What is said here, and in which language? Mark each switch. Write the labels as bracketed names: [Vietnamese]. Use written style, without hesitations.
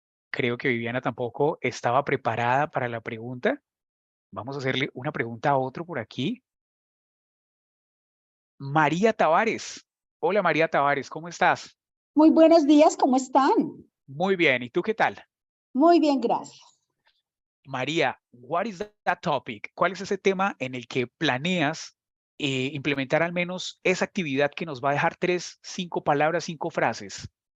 [Spanish] Creo que Viviana tampoco estaba preparada para la pregunta. Vamos a hacerle una pregunta a otro por aquí. María Tavares. Hola, María Tavares, ¿cómo estás? Muy buenos días, ¿cómo están? Muy bien, ¿y tú qué tal? Muy bien, gracias. [English] María, what is that topic? [Spanish] ¿Cuál es ese tema en el que planeas implementar al menos esa actividad que nos va a dejar 3, 5 palabras, 5 frases?